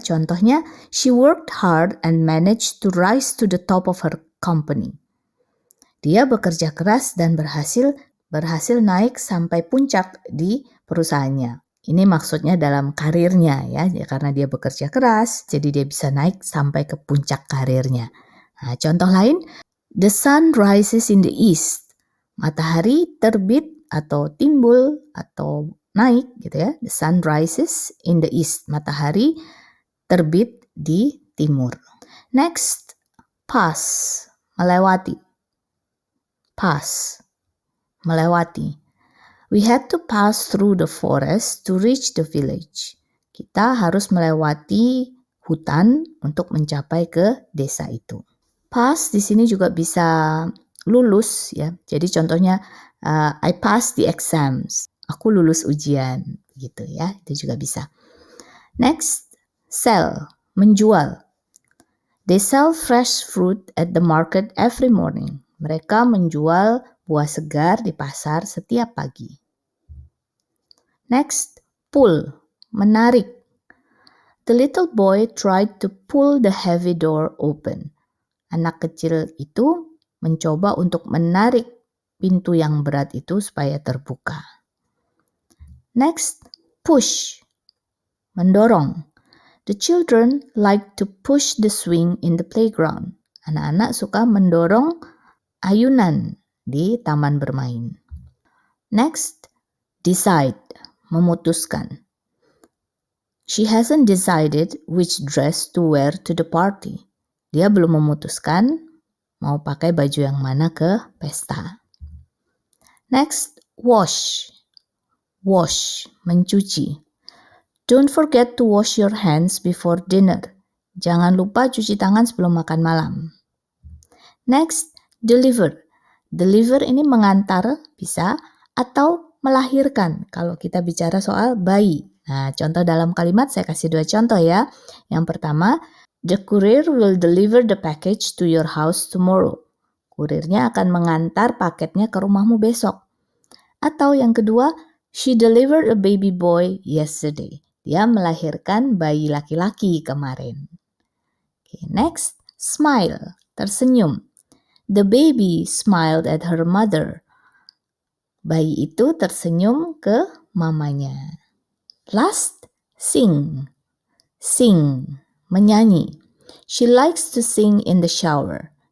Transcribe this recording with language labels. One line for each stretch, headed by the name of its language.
Indonesian: Contohnya,
English: she worked hard and managed to rise to the top of her company.
Indonesian: Dia bekerja keras dan berhasil naik sampai puncak di perusahaannya. Ini maksudnya dalam karirnya, ya, karena dia bekerja keras, jadi dia bisa naik sampai ke puncak karirnya. Nah, contoh lain,
English: the sun rises in the east.
Indonesian: Matahari terbit atau timbul atau naik, gitu ya.
English: The sun rises in the east.
Indonesian: Matahari terbit di timur.
English: Next, pass, melewati. Pass, melewati. We had to pass through the forest to reach the village.
Indonesian: Kita harus melewati hutan untuk mencapai ke desa itu. Pass di sini juga bisa lulus, ya. Jadi contohnya,
English: I passed the exams.
Indonesian: Aku lulus ujian, gitu ya. Itu juga bisa.
English: Next, sell,
Indonesian: menjual.
English: They sell fresh fruit at the market every morning.
Indonesian: Mereka menjual buah segar di pasar setiap pagi.
English: Next, pull, menarik. The little boy tried to pull the heavy door open.
Indonesian: Anak kecil itu mencoba untuk menarik pintu yang berat itu supaya terbuka.
English: Next, push, mendorong. The children like to push the swing in the playground.
Indonesian: Anak-anak suka mendorong ayunan di taman bermain.
English: Next, decide, memutuskan. She hasn't decided which dress to wear to the party.
Indonesian: Dia belum memutuskan mau pakai baju yang mana ke pesta.
English: Next, wash. Wash, mencuci. Don't forget to wash your hands before dinner.
Indonesian: Jangan lupa cuci tangan sebelum makan malam.
English: Next, deliver.
Indonesian: Deliver ini mengantar bisa atau melahirkan kalau kita bicara soal bayi. Nah, contoh dalam kalimat saya kasih 2 contoh ya. Yang pertama,
English: the courier will deliver the package to your house tomorrow.
Indonesian: Kurirnya akan mengantar paketnya ke rumahmu besok. Atau yang kedua,
English: she delivered a baby boy yesterday.
Indonesian: Dia melahirkan bayi laki-laki kemarin.
English: Okay, next, smile, tersenyum. The baby smiled at her mother.
Indonesian: Bayi itu tersenyum ke mamanya.
English: Last, sing. Sing, menyanyi. She likes to sing in the shower.